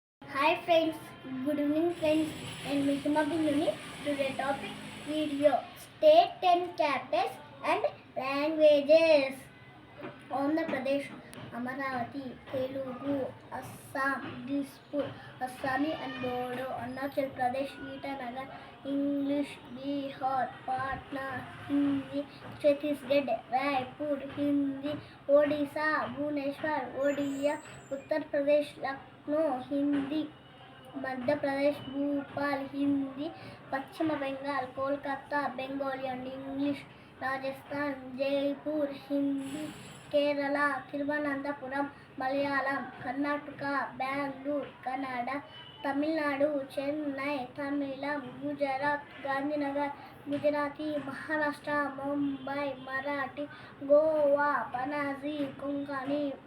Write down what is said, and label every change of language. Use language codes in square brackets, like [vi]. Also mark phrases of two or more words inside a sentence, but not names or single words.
[en] Hi friends, good evening friends, and Mikuma Binuni. Today topic video state and capitals and languages. Andhra Pradesh, Amaravati, Telugu, Assam, Dispur, Assami and Bodo, Arunachal Pradesh, Itanagar, English, Bihar, Patna, Hindi, Chhattisgarh, Raipur, Hindi, Odisha, Bhubaneswar, Odia, Uttar Pradesh, Lucknow, Hindi, [hi] मध्य प्रदेश भोपाल हिंदी, पश्चिम बंगाल कोलकाता बंगाली [en] and English, [hi] राजस्थान जयपुर हिंदी, केरला तिरुवनंतपुरम मलयालम, कर्नाटक बेंगलुरु कन्नड़, तमिलनाडु चेन्नई तमिलम, गुजरात गांधीनगर गुजराती, महाराष्ट्र मुंबई मराठी, गोवा पनाजी कोंकणी,